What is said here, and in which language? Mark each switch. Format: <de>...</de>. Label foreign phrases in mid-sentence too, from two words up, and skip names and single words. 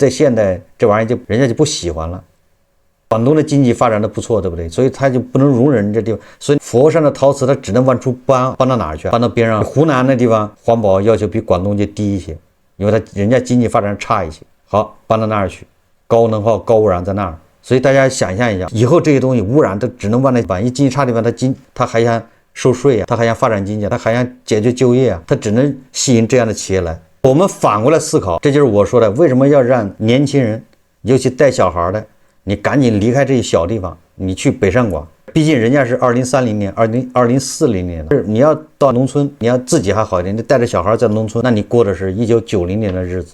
<zh>在現代這玩意就人家就不喜歡了。廣東的經濟發展的不錯，對不對？所以他就不能容忍這地方，所以佛山的陶瓷它只能往出搬到哪兒去？搬到邊上。湖南那地方環保要求比廣東就低一些，因為它人家經濟發展差一些。好，搬到那兒去，高能耗、高污染在那兒， 所以大家想象一下，以後這些東西污染都只能往那往一經濟差的地方，它還想收稅啊，它還想發展經濟，它還想解決就業啊，它只能吸引這樣的企業來。我們反過來思考，這就是我說的，為什麼要讓年輕人，尤其帶小孩的，你趕緊離開這些小地方，你去北上廣，畢竟人家是2030年、2040年的，你要到農村，你要自己還好一點，你帶着小孩在農村，那你過的是1990年的日子。</zh>